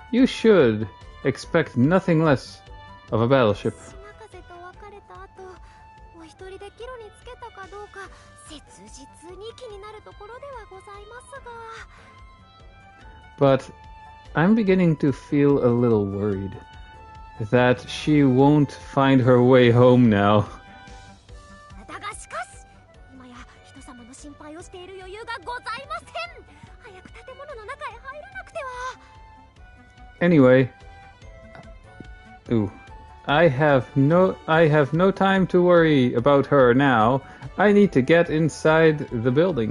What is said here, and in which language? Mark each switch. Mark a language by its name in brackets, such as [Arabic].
[English] You should expect nothing less of a battleship. [Japanese] 島風と別れた後、お一人で帰路につけたかどうか切実に気になるところではございますが。 [English] But I'm beginning to feel a little worried that she won't find her way home now. [Japanese] だがしかし、今や人様の心配をしている余裕がございません。早く建物の中へ入らなくては。 [English] Anyway, I have no time to worry about her now. I need to get inside the building.